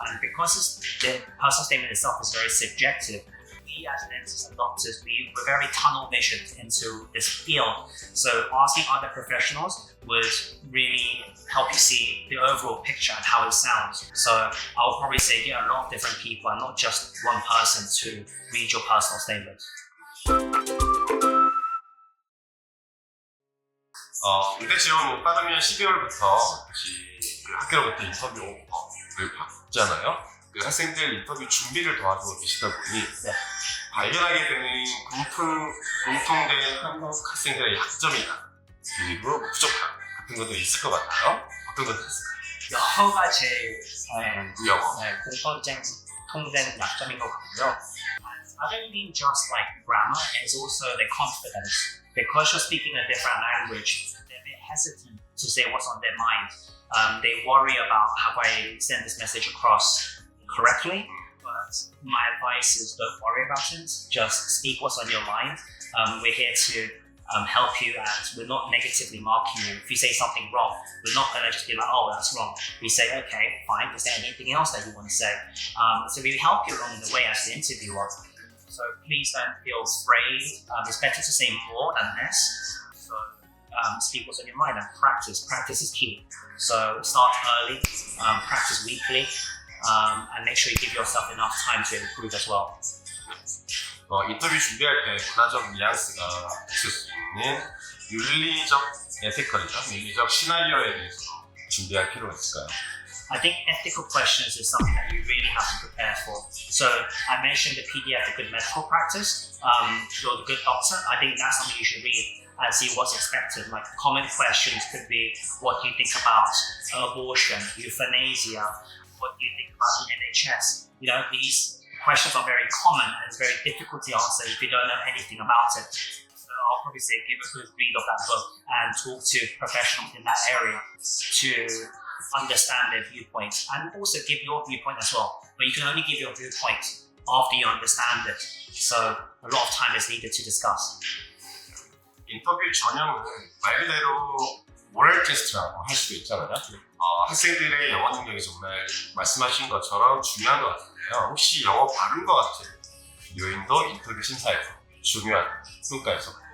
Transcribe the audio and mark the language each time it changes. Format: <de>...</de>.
<en>And because the personal statement itself is very subjective, we as dentists and doctors, we're very tunnel visioned into this field. So asking other professionals would really help you see the overall picture and how it sounds. So I would probably say get a lot of different people and not just one person to read your personal statement.</en> <ko>무대 지원을 빠르면 12월부터 다시 학교로부터 인터뷰를 받잖아요. 그 그 학생들 인터뷰 준비를 도와주고 계시다 보니 네. 발견하게 되는 공통된 한국 학생들의 약점이나 그리고 부족함 같은 것도 있을 것 같아요. 어떤 것도 있을까요? 영어가 제일 영어. 공통된 약점인 것 같고요.</ko> <en>Other than just like grammar, it's also the confidence. Because you're speaking a different language, they're a bit hesitant to say what's on their mind. They worry about have I sent this message across correctly? But my advice is don't worry about it. Just speak what's on your mind. We're here to help you, and we're not negatively marking you. If you say something wrong, we're not going to just be like, oh, that's wrong. We say, okay, fine. Is there anything else that you want to say? So we help you along the way as the interviewer. So please don't feel afraid. It's better to say more than less. So speak what's on your mind and practice. Practice is key. So start early, practice weekly, and make sure you give yourself enough time to improve as well.</en> <ko>인터뷰 준비할 때 문화적 뉘앙스가 있을 수 있는 윤리적 에티컬이죠. 윤리적 시나리오에 대해서 준비할 필요가 있을까요?</ko> <en>I think ethical questions is something that you really have to prepare for. So I mentioned the PDF, the good medical practice, you're the good doctor. I think that's something you should read and see what's expected. Like common questions could be, what do you think about abortion, euthanasia? What do you think about the NHS? You know, these questions are very common and it's very difficult to answer if you don't know anything about it. So I'll probably say give a good read of that book and talk to professionals in that area to understand their viewpoint and also give your viewpoint as well. But you can only give your viewpoint after you understand it. So a lot of time is needed to discuss.</en> <ko>인터뷰 전형은 말 그대로 모럴 테스트라고 할 수도 있잖아요. 학생들의 영어 능력이 정말 말씀하신 것처럼 중요한 것 같은데요. 혹시 영어 발음과 같은 요인도 인터뷰 심사에서 중요한 평가에서</ko>